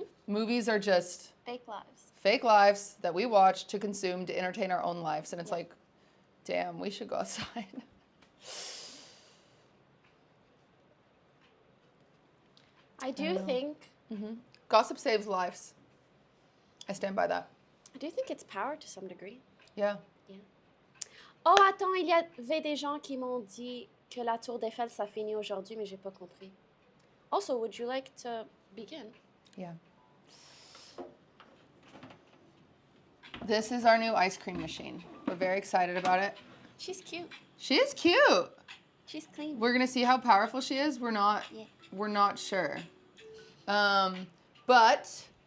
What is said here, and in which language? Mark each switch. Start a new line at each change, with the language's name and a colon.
English: Movies are just fake lives that we watch to consume to entertain our own lives. And it's like, damn, we should go outside. I do think... Gossip saves lives. I stand by that. I do think it's power to some degree. Yeah.
French: Oh, attends, il y avait des gens qui m'ont dit que la Tour d'Eiffel, ça finit aujourd'hui, mais j'ai pas compris.
English: Also, would you like to begin? Yeah. This is our new ice cream machine. We're very excited about it. She's cute. She is cute. She's clean. We're gonna see how powerful she is. We're not sure. But